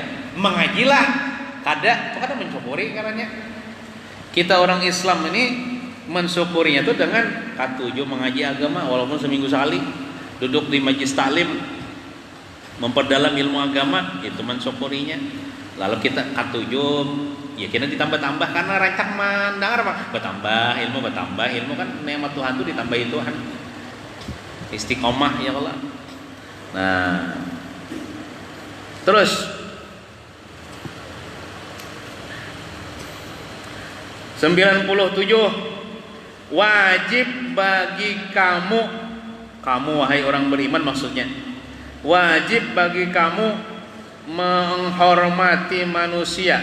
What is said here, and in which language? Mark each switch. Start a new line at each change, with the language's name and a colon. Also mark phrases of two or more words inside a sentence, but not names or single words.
Banjar: Mengajilah kada mensyukuri karena kita orang Islam ini mensyukurinya itu dengan katuju mengaji agama walaupun seminggu sekali, duduk di majlis taklim memperdalam ilmu agama, itu mensyukurinya. Lalu kita katuju ya kita ditambah-tambah karena rancang mendengar bertambah ilmu kan nikmat Tuhan itu ditambahi Tuhan. Istiqomah
Arabic: يا الله.
Banjar: Nah, terus 97 wajib bagi kamu wahai orang beriman, maksudnya wajib bagi kamu menghormati manusia.